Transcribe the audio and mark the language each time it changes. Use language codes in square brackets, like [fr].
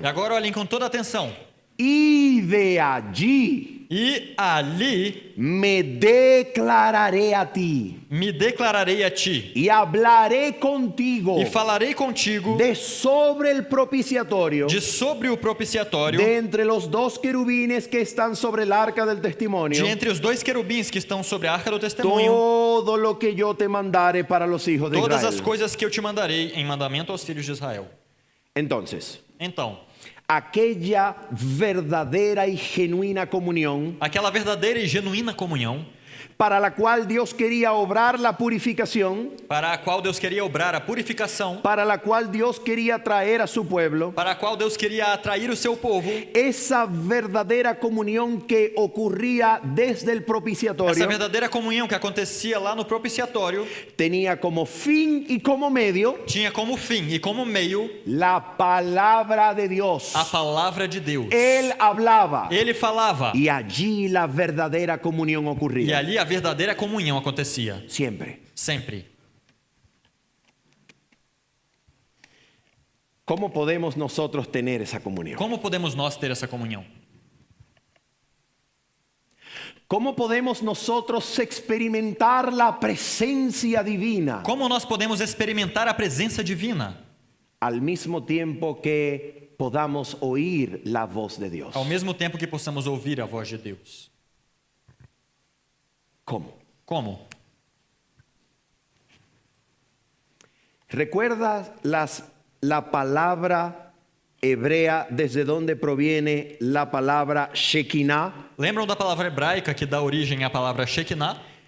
[pt] E agora olhem com toda atenção. [es] Y de allí [pt] E ali [es] me declararé a ti [pt] me declararei a ti. [es] y hablaré contigo [pt] E falarei contigo [es] de sobre el propiciatorio, [pt] de sobre o propiciatório, [es] de entre los dos querubines que están sobre el arca del testimonio, [pt] de entre os dois querubins que estão sobre a arca do testemunho, [es] todo lo que yo te mandare para los hijos de [pt] todas as [es] Israel. [pt] coisas que eu te mandarei em mandamento aos filhos de Israel. [es] Entonces, [pt] Então, [es] aquella verdadera y genuina comunión [pt] aquela verdadeira e genuína comunhão, [es] para la cual Dios quería obrar la purificación, [pt] para a qual Deus queria obrar a purificação, [es] para la cual Dios quería traer a su pueblo, [pt] para a qual Deus queria atrair o seu povo, [es] esa verdadera comunión que ocurría desde el [pt] essa [es] propiciatorio [pt] verdadeira comunhão que acontecia lá no propiciatório, [es] tenía como fin y como medio [pt] tinha como fim e como meio [es] la palabra de Dios. [pt] a palavra de Deus. [es] Él hablaba [pt] Ele falava, [es] y allí la verdadera comunión [pt] e [es] ocurría. [pt] ali a verdadeira comunhão acontecia. [es] Siempre. [pt] Sempre. [es] ¿Cómo podemos nosotros tener esa comunión? [pt] Como podemos nós ter essa comunhão? [es] ¿Cómo podemos nosotros experimentar la presencia divina [pt] Como nós podemos experimentar a presença divina [es] al mismo tiempo que podamos oír la voz de Dios? [pt] ao mesmo tempo que possamos ouvir a voz de Deus? [es] ¿Cómo? [pt] Como? [es] ¿Recuerdas la palabra hebrea desde donde proviene la palabra Shekinah? [pt] Lembram da palavra hebraica que dá origem à palavra Shekinah?